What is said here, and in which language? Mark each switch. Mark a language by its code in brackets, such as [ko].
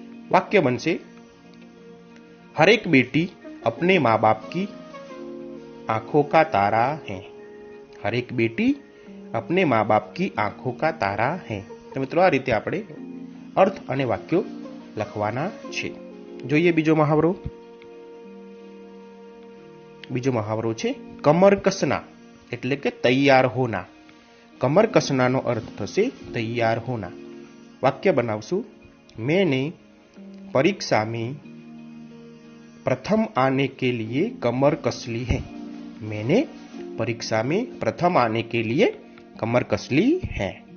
[gu] વાક્ય બનશે, [hi] हर एक बेटी अपने माँ बाप की आंखों का तारा है. हर एक बेटी अपने माँ बाप की आंखों का तारा है. [gu] तो मित्रों, आ रीते આપણે અર્થ અને વાક્યો લખવાના છે. જોઈએ બીજો મહાવરો. બીજો મહાવરો છે કમર કસના એટલે કે તૈયાર હોના. કમર કસનાનો અર્થ થશે તૈયાર હોના. વાક્ય બનાવશું, [hi] मैंने परीक्षा में प्रथम आने के लिए कमर कस ली है. मैंने परीक्षा में प्रथम आने के लिए कमर कस ली है.